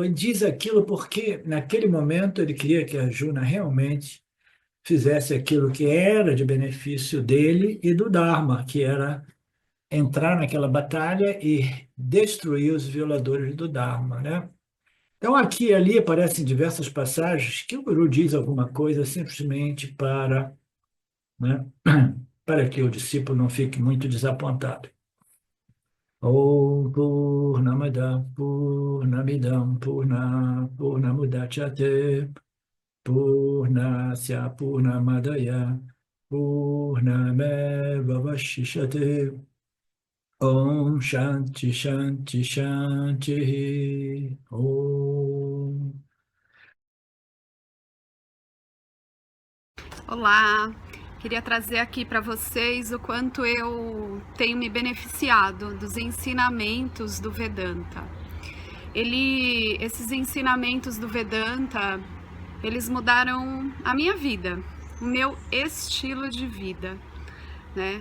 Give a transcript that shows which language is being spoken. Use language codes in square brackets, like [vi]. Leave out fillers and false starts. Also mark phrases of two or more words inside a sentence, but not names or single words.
[pt] E diz aquilo porque, naquele momento, ele queria que Arjuna realmente fizesse aquilo que era de benefício dele e do Dharma, que era entrar naquela batalha e destruir os violadores do Dharma, né? Então, aqui e ali aparecem diversas passagens que o Guru diz alguma coisa simplesmente né, para que o discípulo não fique muito desapontado. [sa] Om Purnamada Purnamidam Purnamudachyate Purnasya Purnamadaya Purnameva Vashishate Om Shanti Shanti Shanti Om. [pt] Olá, queria trazer aqui para vocês o quanto eu tenho me beneficiado dos ensinamentos do Vedanta. Esses ensinamentos do Vedanta, eles mudaram a minha vida, o meu estilo de vida, né?